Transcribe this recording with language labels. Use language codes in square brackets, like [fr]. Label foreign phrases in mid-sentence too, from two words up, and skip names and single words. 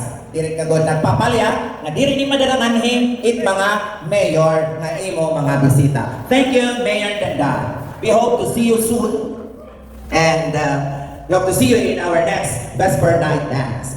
[war] diri kagod nagpapalya nga diri ni madalanganhin it mga mayor nga imo mga bisita. [en] Thank you, Mayor Dandan. We hope to see you soon and we hope to see you in our next Vesper Night Dance.